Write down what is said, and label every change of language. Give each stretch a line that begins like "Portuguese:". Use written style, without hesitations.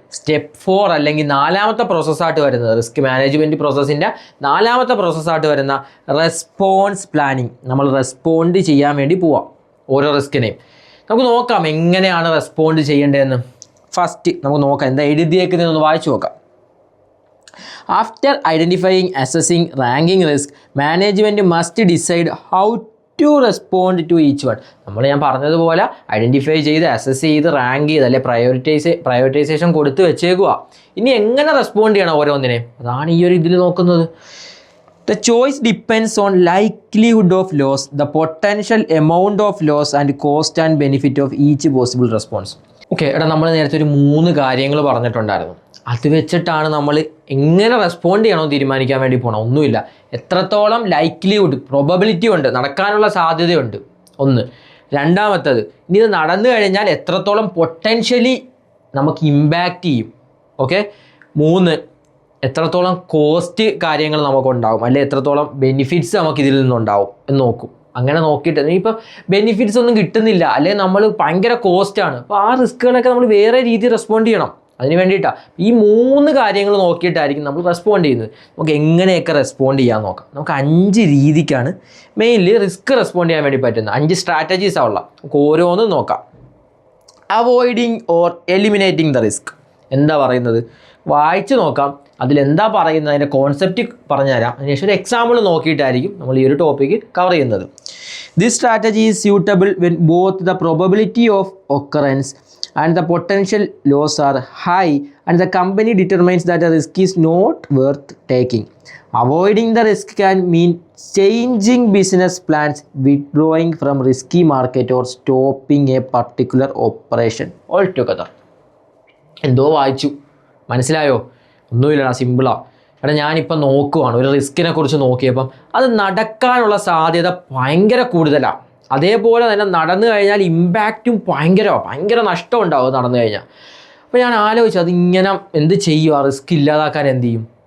Malayalam: Step 4 അല്ലെങ്കിൽ 4ാമത്തെ പ്രോസസ്സായിട്ട് വരുന്നത്, risk management പ്രോസസ്സിൻ്റെ 4ാമത്തെ പ്രോസസ്സായിട്ട് വരുന്ന റെസ്പോൺസ് പ്ലാനിങ്. നമ്മൾ റെസ്പോണ്ട് ചെയ്യാൻ വേണ്ടി പോവാം ഓരോ റിസ്കിനെയും. നമുക്ക് നോക്കാം എങ്ങനെയാണ് റെസ്പോണ്ട് ചെയ്യേണ്ടതെന്ന്. ഫസ്റ്റ് നമുക്ക് നോക്കാം, എന്താ എഴുതിയേക്കുന്നതെന്ന് വായിച്ചു നോക്കാം.
English: After identifying, assessing, ranking risk, management must decide how to respond to each one.
Malayalam: ഞാൻ പറഞ്ഞതുപോലെ ഐഡൻറ്റിഫൈ ചെയ്ത് അസസ് ചെയ്ത് റാങ്ക് ചെയ്ത് അല്ലെ പ്രയോറിറ്റൈസേഷൻ കൊടുത്ത് വെച്ചേക്കുക. ഇനി എങ്ങനെ റെസ്പോണ്ട് ചെയ്യണം ഓരോന്നിനെ, അതാണ് ഈ ഒരു ഇതിൽ നോക്കുന്നത്.
English: The choice depends on likelihood of loss, the potential amount of loss and cost and benefit of each possible response.
Malayalam: Okay, നമ്മൾ നേരത്തെ ഒരു 3 കാര്യങ്ങൾ പറഞ്ഞിട്ടുണ്ടായിരുന്നു. അത് വെച്ചിട്ടാണ് നമ്മൾ എങ്ങനെ റെസ്പോണ്ട് ചെയ്യണമെന്ന് തീരുമാനിക്കാൻ വേണ്ടി പോകണം. ഒന്നുമില്ല, എത്രത്തോളം ലൈക്ലിഹുഡ് പ്രോബബിലിറ്റി ഉണ്ട്, നടക്കാനുള്ള സാധ്യതയുണ്ട് ഒന്ന്. രണ്ടാമത്തത്, ഇനി ഇത് നടന്നു കഴിഞ്ഞാൽ എത്രത്തോളം പൊട്ടൻഷ്യലി നമുക്ക് ഇമ്പാക്റ്റ് ചെയ്യും. ഓക്കെ. 3, എത്രത്തോളം കോസ്റ്റ് കാര്യങ്ങൾ നമുക്കുണ്ടാവും, അല്ലെങ്കിൽ എത്രത്തോളം ബെനിഫിറ്റ്സ് നമുക്ക് ഇതിൽ നിന്നുണ്ടാവും എന്ന് നോക്കും. അങ്ങനെ നോക്കിയിട്ട് ഇനിയിപ്പോൾ ബെനിഫിറ്റ്സ് ഒന്നും കിട്ടുന്നില്ല, അല്ലെങ്കിൽ നമ്മൾ ഭയങ്കര കോസ്റ്റാണ്, അപ്പോൾ ആ റിസ്ക്കുകളൊക്കെ നമ്മൾ വേറെ രീതിയിൽ റെസ്പോണ്ട് ചെയ്യണം. അതിന് വേണ്ടിയിട്ടാണ് ഈ 3 കാര്യങ്ങൾ നോക്കിയിട്ടായിരിക്കും നമ്മൾ റെസ്പോണ്ട് ചെയ്യുന്നത്. നമുക്ക് എങ്ങനെയൊക്കെ റെസ്പോണ്ട് ചെയ്യാൻ നോക്കാം. നമുക്ക് 5 രീതിക്കാണ് മെയിൻലി റിസ്ക് റെസ്പോണ്ട് ചെയ്യാൻ വേണ്ടി പറ്റുന്നത്. 5 സ്ട്രാറ്റജീസാണ് ഉള്ളത്. നമുക്ക് ഓരോന്നും നോക്കാം.
English: avoiding or eliminating the risk
Malayalam: എന്താ പറയുന്നത്, വായിച്ച് നോക്കാം. അതിലെന്താ പറയുന്നത്, അതിൻ്റെ കോൺസെപ്റ്റ് പറഞ്ഞുതരാം. അതിനുശേഷം ഒരു എക്സാമ്പിൾ നോക്കിയിട്ടായിരിക്കും നമ്മൾ ഈ ഒരു ടോപ്പിക്ക് കവർ ചെയ്യുന്നത്.
English: This strategy is suitable when both the probability of occurrence and the potential loss are high and the company determines that the risk is not worth taking. Avoiding the risk can mean changing business plans, withdrawing from risky market or stopping a particular operation altogether.
Malayalam: എന്തോ വായിച്ചു, മനസ്സിലായോ? ഒന്നുമില്ലടാ, സിമ്പിളാണ്. ഞാനിപ്പോൾ നോക്കുവാണ്, ഒരു റിസ്കിനെ കുറിച്ച് നോക്കിയപ്പം അത് നടക്കാനുള്ള സാധ്യത ഭയങ്കര കൂടുതലാണ്. അതേപോലെ തന്നെ നടന്നു കഴിഞ്ഞാൽ ഇമ്പാക്റ്റും ഭയങ്കര നഷ്ടം ഉണ്ടാവും നടന്നു കഴിഞ്ഞാൽ. അപ്പോൾ ഞാൻ ആലോചിച്ചു, അതിങ്ങനെ എന്ത് ചെയ്യും, ആ റിസ്ക് ഇല്ലാതാക്കാൻ എന്ത് ചെയ്യും?